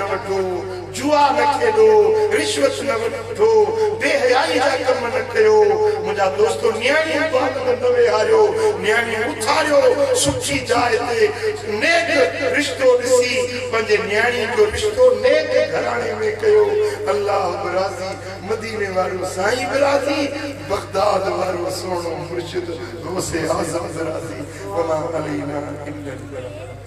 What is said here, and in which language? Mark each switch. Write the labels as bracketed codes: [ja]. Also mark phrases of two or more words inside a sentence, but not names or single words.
[sd] वठो जुआ न खेलो रिश्वत न वठो बेहयाई जा कम न कयो मुंहिंजा दोस्तों न्याणी बात न वेहारियो न्याणी उथारियो सुठी जाइ ते नेक रिश्तो ॾिसी पंहिंजे न्याणी जो रिश्तो नेक घराणे में कयो अल्लाह बि राज़ी मदीने वारो साईं बि राज़ी बगदाद वारो सोनो मुर्शिद गौसे आज़म बि राज़ी [ar] وما علينا إلا البلاغ